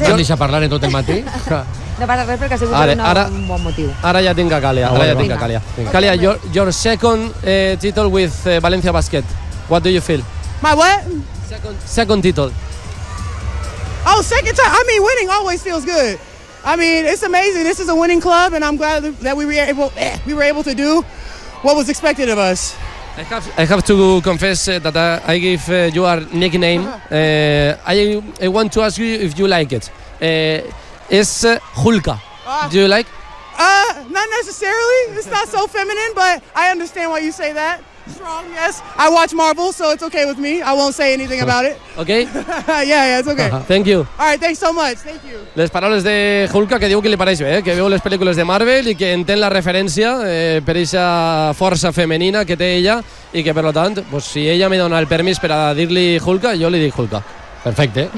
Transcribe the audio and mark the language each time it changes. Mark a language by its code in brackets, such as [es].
[ca] No t'han deixat parlar en tot el matí? No passa res, perquè ha sigut ara, un bon motiu. Ara ja tinc a Calia. [en] Calia, Calia, your second title with Valencia Basket. What do you feel? My what? Second title. Oh, second title. I mean, winning always feels good. I mean, it's amazing. This is a winning club, and I'm glad that we were able to do what was expected of us. I have to confess that I give you our nickname. I want to ask you if you like it. It's Julka. Do you like? Not necessarily. It's not so feminine, but I understand why you say that. Strong, yes. I watch Marvel, so it's okay with me. I won't say anything about it. Okay. yeah, it's okay. Thank you. All right, thanks so much. Thank you. [ca] Les paraules de Julka, que diu que li pareix bé, que veu les pel·lícules de Marvel i que entén la referència per aquesta força femenina que té ella i que, per tant, pues, si ella me dona el permís per a dir-li Julka, jo li dic Julka. Perfecte.